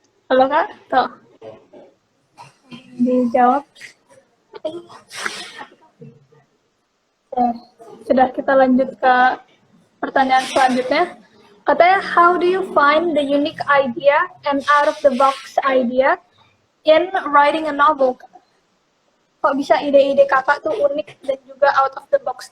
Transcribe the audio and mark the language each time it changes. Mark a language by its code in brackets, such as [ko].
[id] Halo Kak, tuh. Dijawab. Sudah, kita lanjut ke pertanyaan selanjutnya. [en] Katanya, how do you find the unique idea and out of the box idea in writing a novel? [id] Kok bisa ide-ide kakak tuh unik dan juga [en] out of the box?